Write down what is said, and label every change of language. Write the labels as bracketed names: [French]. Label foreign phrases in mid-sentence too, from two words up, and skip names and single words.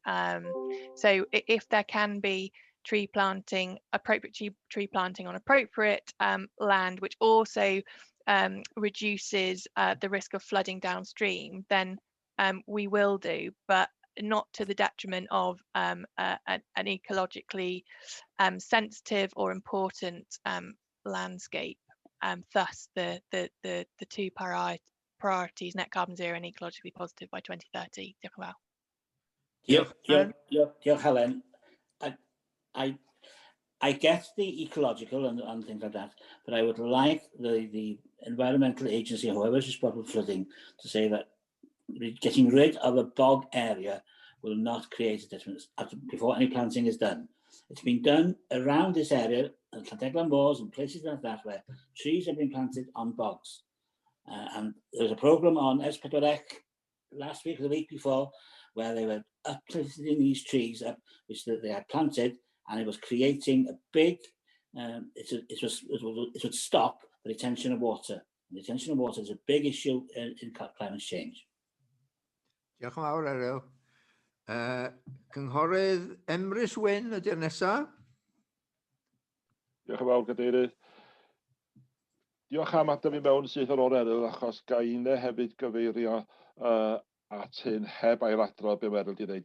[English] So if there can be appropriate tree planting on appropriate land, which also reduces the risk of flooding downstream, then we will do, but not to the detriment of an ecologically sensitive or important landscape. Thus the 2 priorities, net carbon zero and ecologically positive by 2030. [Welsh] Diolch yn fawr. Diolch, Helen. [English] I get the ecological and things like that, but I would like the environmental agency, whoever is responsible for flooding, to say that getting rid of a bog area will not create a detriment before any planting is done. It's been done around this area, and Llangollen Moors and places like that, where trees have been planted on bogs. And there was a programme on S4C last week or the week before, where they were uplifting these trees up, which they had planted, and it was creating a big, it would stop the retention of water. And retention of water is a big issue in climate change. [Welsh] Diolch yn fawr, Eryl. Cynghorydd Emrys Wyn ydy'r nesaf. Diolch yn fawr, Gadeirydd. Diolch am adael fi mewn sydd ar ôl Eryl, achos gael hefyd gyfeirio at hyn heb ailadrodd be mae Eryl wedi dweud.